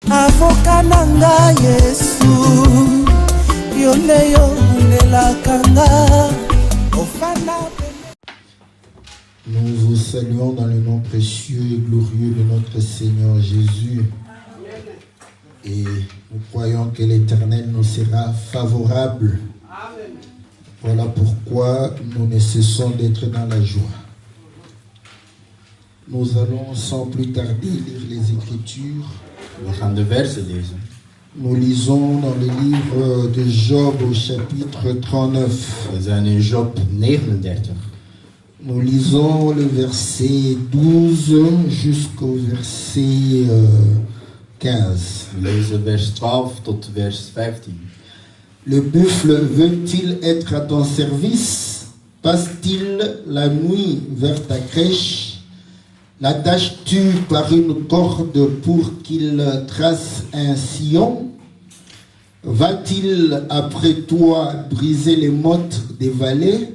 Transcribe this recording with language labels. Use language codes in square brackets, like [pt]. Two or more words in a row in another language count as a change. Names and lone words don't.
[ln] avoka nanga Yesu yoleyo nelakanga ofana. [fr] Nous vous saluons dans le nom précieux et glorieux de notre Seigneur Jésus. Et nous croyons que l'Éternel nous sera favorable. Voilà pourquoi nous ne cessons d'être dans la joie. Nous allons sans plus tarder lire les Écritures. [nl] We gaan de versen lezen. [fr] Nous lisons dans le livre de Job au chapitre 39. [nl] We zijn in Job 39. [fr] Nous lisons le verset 12 jusqu'au verset 15. [nl] We lezen vers 12 tot vers 15. [fr] Le buffle veut-il être à ton service? Passe-t-il la nuit vers ta crèche? L'attaches-tu par une corde pour qu'il trace un sillon? Va-t-il après toi briser les mottes des vallées?